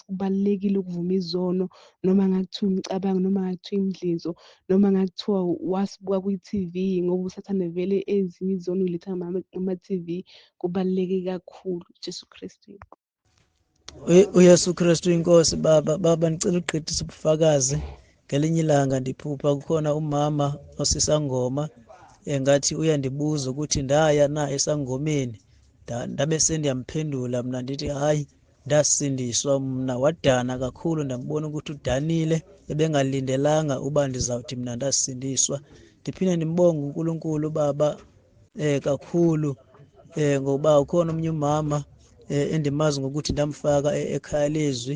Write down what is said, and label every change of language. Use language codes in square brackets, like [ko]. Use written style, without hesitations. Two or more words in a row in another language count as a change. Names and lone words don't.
[zu] Kubalulekile ukuvuma izono, noma ngakuthiwa imicabango, noma ngakuthiwa imidlinzo, noma ngakuthiwa wasibuka kwi-TV, ngoba usathane vele ezinye izono uyiletha ngama-TV. Kubaluleke kakhulu. uJesu Kristu. uYesu Kristu inkosi. Baba, ngicela ugqithise ubufakazi. [xh] Ngelinye ilanga ndiphupha kukhona umama osisangoma, engathi uyandibuza ukuthi ndaya na esangomeni. ndabe sendiyamphendula mna ndithi hayi ndasindiswa mna. Wadana kakhulu, ndambona ukuthi udanile, ebengalindelanga uba ndizawuthi mna ndasindiswa. Ndiphinde ndimbonge uNkulunkulu Baba kakhulu ngoba ukhona omnye umama endimazi ngokuthi ndamfaka ekhaya lezwi.